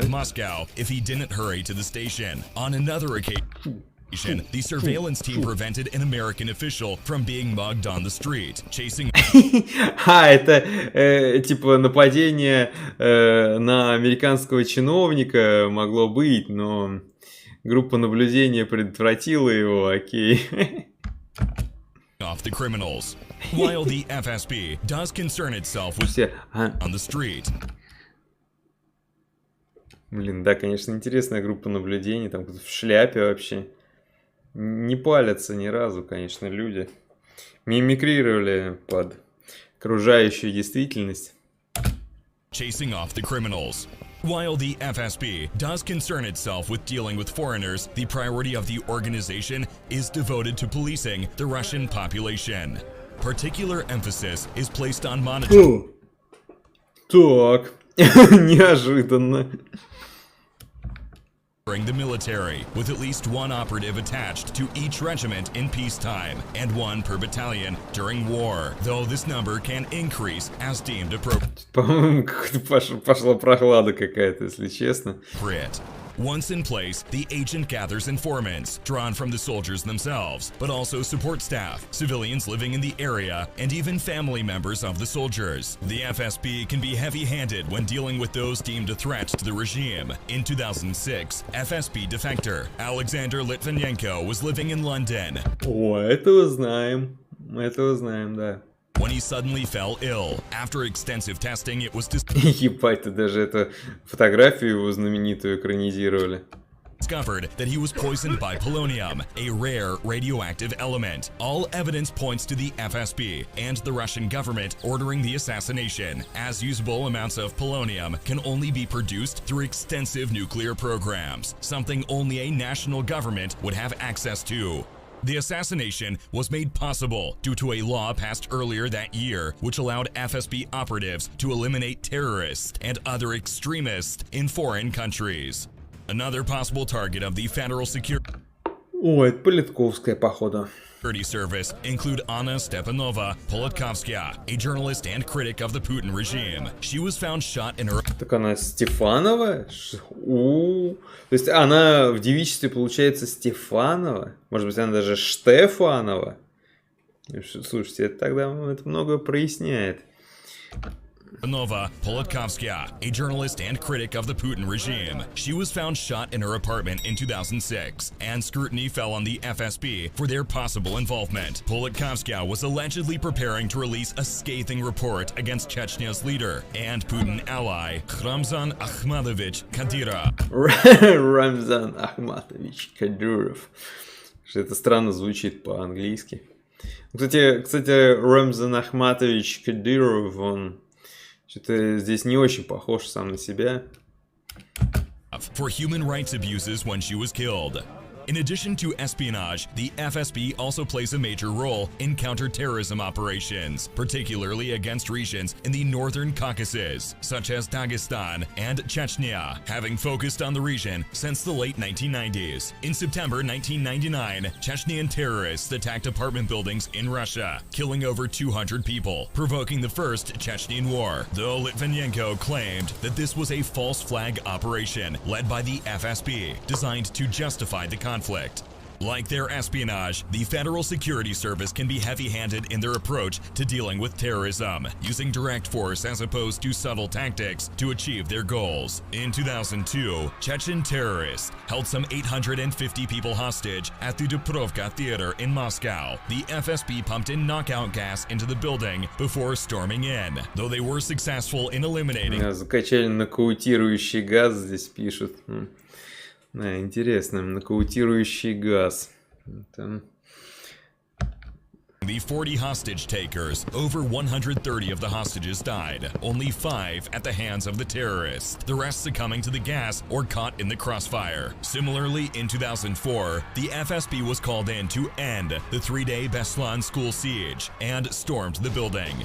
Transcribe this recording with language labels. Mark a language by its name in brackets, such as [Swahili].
[English] Moscow if he didn't hurry to the station. On another occasion, the surveillance team prevented an American official from being mugged on the street, chasing... [Russian] Это типа нападение на американского чиновника могло быть, но группа наблюдения предотвратила его, окей. [English] Off the criminals. While the FSB does concern itself with on the street. [Russian] Блин, да, конечно, интересная группа наблюдений, там в шляпе вообще. Не палятся ни разу, конечно, люди. Мимикрировали под окружающую действительность. [English] Chasing off the criminals. While the FSB does concern itself with dealing with foreigners, the priority of the organization is devoted to policing the Russian population. Particular emphasis is placed on monitoring. [Russian] Так, неожиданно. [English] The military, with at least one operative attached to each regiment in peacetime and one per battalion during war, though this number can increase as deemed appropriate. [Russian] По-моему, пошла прохлада какая-то, если честно. [English] Once in place, the agent gathers informants drawn from the soldiers themselves, but also support staff, civilians living in the area, and even family members of the soldiers. The FSB can be heavy-handed when dealing with those deemed a threat to the regime. In 2006, FSB defector Alexander Litvinenko was living in London. [Russian] О, этого знаем, да. [English] When he suddenly fell ill. After extensive testing, it was [Russian] Ебать, даже эту фотографию его знаменитую экранизировали. [English] Discovered that he was poisoned by polonium, a rare radioactive element. All evidence points to the FSB and the Russian government ordering the assassination, as usable amounts of polonium can only be produced through extensive nuclear programs, something only a national government would have access to. The assassination was made possible due to a law passed earlier that year which allowed FSB operatives to eliminate terrorists and other extremists in foreign countries. Another possible target of the Federal Security [Russian] это Политковская, походу. [English] Service include Anna Stepanova Politkovskaya, a journalist and critic of the Putin regime. She was found shot in her... [Russian] Так она Стефанова? То есть она в девичестве получается Стефанова? Может быть, она даже Штефанова? Слушайте, это тогда многое проясняет. [English] Nova Politkovskaya, a journalist and critic of the Putin regime. She was found shot in her apartment in 2006, and scrutiny fell on the FSB for their possible involvement. Politkovskaya was allegedly preparing to release a scathing report against Chechnya's leader and Putin ally, Ramzan Akhmatovich Kadyrov. [Russian] Рамзан Ахматович Кадыров. Что это странно звучит по-английски. Кстати, Рамзан Ахматович Кадыров, он что-то здесь не очень похож сам на себя. [English] For human rights abuses when she was killed. In addition to espionage, the FSB also plays a major role in counterterrorism operations, particularly against regions in the northern Caucasus, such as Dagestan and Chechnya, having focused on the region since the late 1990s. In September 1999, Chechnyan terrorists attacked apartment buildings in Russia, killing over 200 people, provoking the First Chechnyan War, though Litvinenko claimed that this was a false flag operation led by the FSB, designed to justify the conflict. Like their espionage, the Federal Security Service can be heavy-handed in their approach to dealing with terrorism, using direct force as opposed to subtle tactics to achieve their goals. In 2002, Chechen terrorists held some 850 people hostage at the Dubrovka Theater in Moscow. The FSB pumped in knockout gas into the building before storming in, though they were successful in eliminating... [Russian] Закачали нокаутирующий газ, здесь пишут. Интересно, нокаутирующий газ. Там... [English] The 40 hostage takers, over 130 of the hostages died, only 5 at the hands of the terrorists, the rest succumbing to the gas or caught in the crossfire. Similarly, in 2004, the FSB was called in to end the 3-day Beslan school siege and stormed the building.